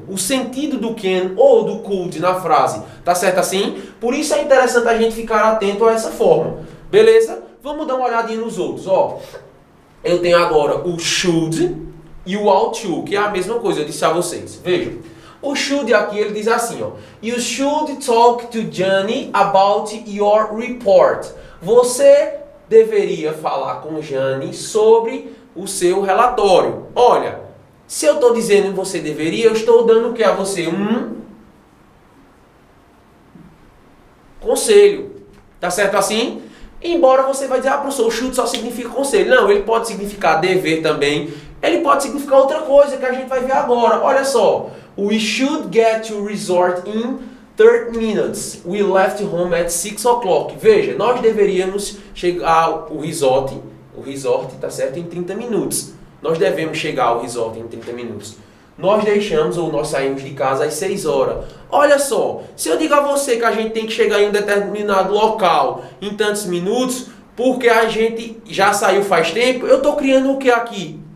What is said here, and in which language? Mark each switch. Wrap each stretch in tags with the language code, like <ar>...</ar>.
<pt>O sentido do can ou do could na frase. Tá certo assim? Por isso é interessante a gente ficar atento a essa forma. Beleza? Vamos dar uma olhadinha nos outros. Ó, eu tenho agora o should e o ought to, que é a mesma coisa, eu disse a vocês. Vejam. O should aqui ele diz assim, ó.</pt> <en>You should talk to Johnny about your report.</en> <pt>Você deveria falar com Jane sobre o seu relatório. Olha, se eu estou dizendo você deveria, eu estou dando o que a você? Um conselho. Tá certo assim? Embora você vai dizer, professor, o should só significa conselho. Não, ele pode significar dever também. Ele pode significar outra coisa que a gente vai ver agora. Olha só.</pt> <en>We should get to resort in 30 minutes. We left home at 6 o'clock.</en> <pt>Veja, nós deveríamos chegar ao resort, tá certo, em 30 minutos. Nós devemos chegar ao resort em 30 minutos. Nós deixamos ou nós saímos de casa às 6 horas. Olha só, se eu digo a você que a gente tem que chegar em um determinado local em tantos minutos, porque a gente já saiu faz tempo, eu estou criando o que aqui?</pt>